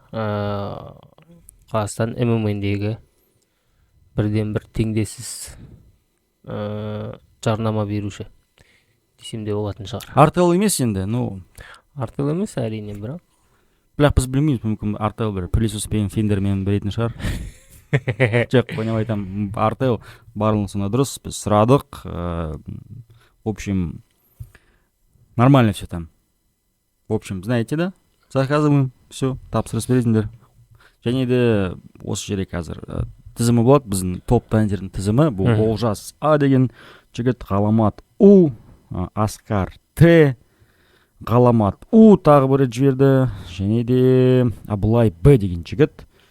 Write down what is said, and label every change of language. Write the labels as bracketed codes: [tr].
[kk] Қазақстан ММА-дегі бірден бір теңдессіз жарнама беруші десем де болатын шығар. Артел емес енді, Артел емес әрине, бірақ біз білмейміз, мүмкін Артел бір пылесоспен фендермен беретін шығар. Жоқ, қойнап айтам, Артел барлығысына дұрыс, біз сұрадық. [ru] В общем, нормально все там. В общем, знаете, да? Заказываем, все, [kk] тапсырыс бересіңдер. Және де осы жерге қазір тізімі болады, біздің топ тантердің тізімі. Бұл Олжас А деген жігіт, Ғаламат У, Аскар Т, Ғаламат У тағы бірі жіберді, және де Абылай Б деген жігіт.